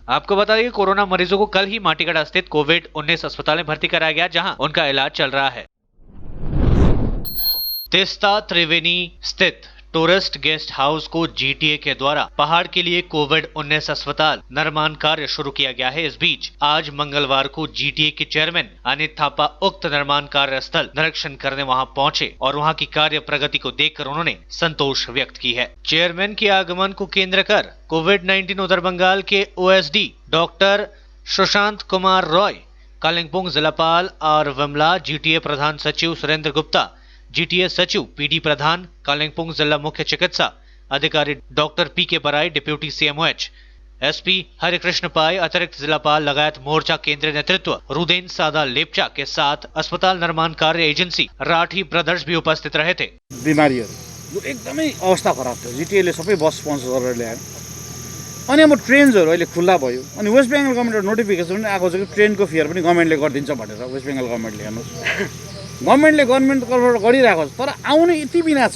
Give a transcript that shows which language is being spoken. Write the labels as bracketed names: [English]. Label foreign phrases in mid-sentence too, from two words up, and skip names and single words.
[Hindi] आपको बता दें कि कोरोना मरीजों को कल ही माटीगढ़ स्थित कोविड-19 अस्पताल में भर्ती कराया गया, जहां उनका इलाज चल रहा है। तीस्ता त्रिवेणी स्थित टूरिस्ट गेस्ट हाउस को जीटीए के द्वारा पहाड़ के लिए कोविड-19 अस्पताल निर्माण कार्य शुरू किया गया है। इस बीच आज मंगलवार को जीटीए के चेयरमैन अनित थापा उक्त निर्माण कार्य स्थल निरीक्षण करने वहां पहुंचे और वहां की कार्य प्रगति को देखकर उन्होंने संतोष व्यक्त की है। चेयरमैन के आगमन को केंद्र कर कोविड-19 उत्तर बंगाल के ओएसडी डॉक्टर सुशांत कुमार रॉय, कालिम्पोंग जिलापाल और विमला, जीटीए प्रधान सचिव सुरेंद्र गुप्ता, जीटीए सचिव पीडी प्रधान, कालिम्पोंग जिला मुख्य चिकित्सा अधिकारी डॉक्टर पीके बराई, डिप्यूटी सीएमओएच एसपी हरिकृष्ण पाई, अतिरिक्त जिलापाल लगायत मोर्चा केंद्रीय नेतृत्व रुदेन सादा लेप्चा के साथ अस्पताल निर्माण कार्य एजेंसी राठी ब्रदर्स भी उपस्थित रहे थे। [Nepali] बिमारीहरू एकदमै अवस्था खराब थियो। जीटीएले सबै बस स्पोन्सर गरेर ल्यायो। अनि अब ट्रेन्सहरू अहिले खुल्ला भयो। अनि वेस्ट बेङ्गल गभर्मेन्टको नोटिफिकेसन पनि आएको छ कि ट्रेनको फेयर पनि गभर्मेन्टले गरिदिन्छ भनेर। वेस्ट बेङ्गल गभर्मेन्टले हेर्नुहोस्, गभर्मेन्टले तर्फबाट गरिरहेको छ, तर आउने यति बिना छ।